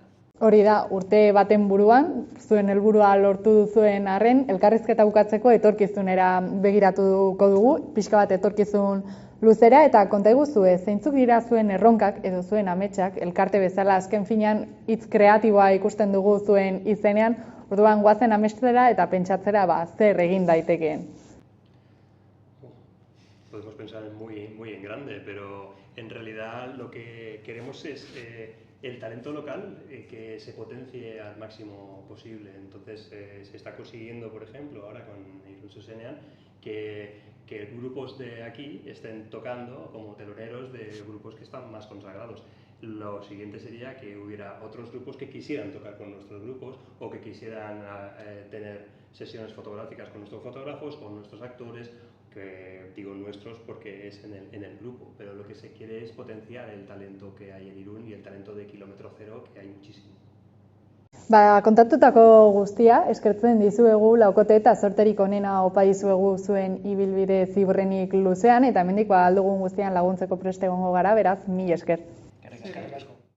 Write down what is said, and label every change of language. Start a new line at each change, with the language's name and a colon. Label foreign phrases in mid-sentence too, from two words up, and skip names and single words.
Basque: Hori da, urte baten buruan, zuen helburua lortu duzuen arren, elkarrizketa bukatzeko etorkizunera begiratuko dugu, pixka bat etorkizun luzera, eta konta eguzue, zeintzuk dira zuen erronkak edo zuen ametsak, elkarte bezala azken finean hitz kreatiboa ikusten dugu zuen izenean, orduan goazen amestera eta pentsatzera zer egin daitekeen.
Spanish: Podemos pensar muy en grande, pero en realidad lo que queremos es el talento local que se potencie al máximo posible. Entonces se está consiguiendo, por ejemplo, ahora con Irun Zuzenean, que grupos de aquí estén tocando como teloneros de grupos que están más consagrados. Lo siguiente sería que hubiera otros grupos que quisieran tocar con nuestros grupos o que quisieran tener sesiones fotográficas con nuestros fotógrafos, con nuestros actores, que digo nuestros porque es en el grupo, pero lo que se quiere es potenciar el talento que hay en Irún y el talento de Kilómetro Cero, que hay muchísimo.
Basque: Kontatutako guztia, eskertzen dizuegu laukote eta zorterik onena opa dizuegu zuen ibilbide ziurrenik luzean, eta hemendik aldugun guztian laguntzeko preste egongo gara, beraz, mila esker. Eskerrik asko.